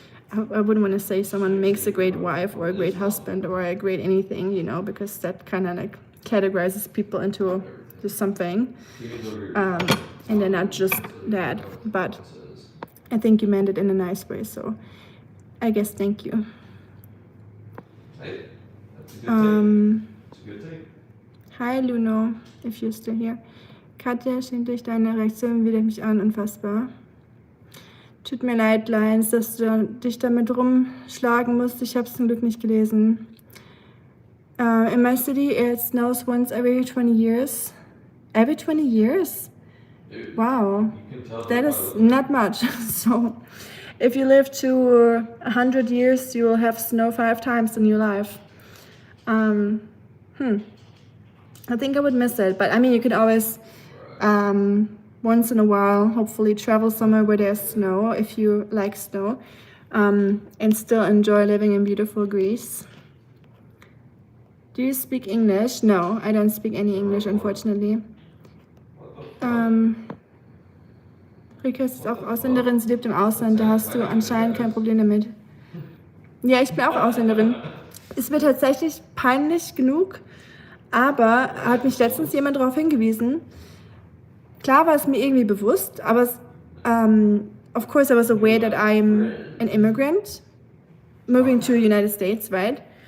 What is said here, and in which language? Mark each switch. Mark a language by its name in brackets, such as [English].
[English] I wouldn't want to say someone makes a great wife or a great husband or a great anything, you know, because that kind of like categorizes people into just something. And they're not just that. But I think you meant it in a nice way, so I guess thank you. Hey, that's a good thing. It's a good thing. Hi Luno, if you're still here. [German] Katja, schenkt durch deine Reaktion wieder mich an, unfassbar. Tut mir leid, Lions, dass du dich damit rumschlagen musst. Ich habe es zum Glück nicht gelesen. [English] In my city, it snows once every 20 years. Every 20 years? Dude, wow, that is about not much. So, if you live to 100 years, you will have snow 5 times in your life. I think I would miss it, but I mean, you can always, once in a while, hopefully travel somewhere where there's snow, if you like snow, and still enjoy living in beautiful Greece. Do you speak English? No, I don't speak any English, unfortunately. [German] Rika ist auch Ausländerin, sie lebt im Ausland, da hast du anscheinend kein Problem damit. Ja, ich bin auch Ausländerin. Ist mir tatsächlich peinlich genug, aber hat mich letztens jemand darauf hingewiesen. Klar war es mir irgendwie bewusst, aber [English] of course I was aware that I'm an immigrant moving to the United States, right?